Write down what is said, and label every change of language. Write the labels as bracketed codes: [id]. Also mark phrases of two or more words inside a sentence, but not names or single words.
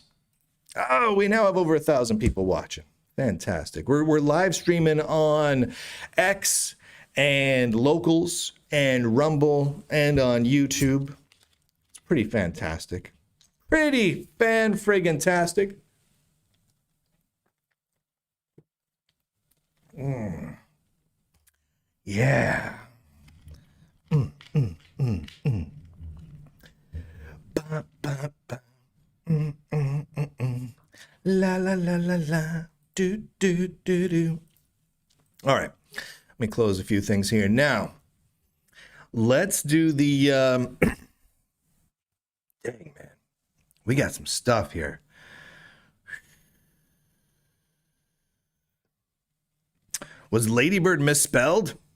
[en] Oh, we now have over 1,000 people watching. Fantastic. We're live streaming on X and Locals and Rumble and on YouTube. It's pretty fantastic. Pretty fan-friggin-tastic. Yeah. Ba, ba, ba. La la la la la. Do do do do. All right. Let me close a few things here. Now, let's do the dang man. We got some stuff here. Was Ladybird misspelled?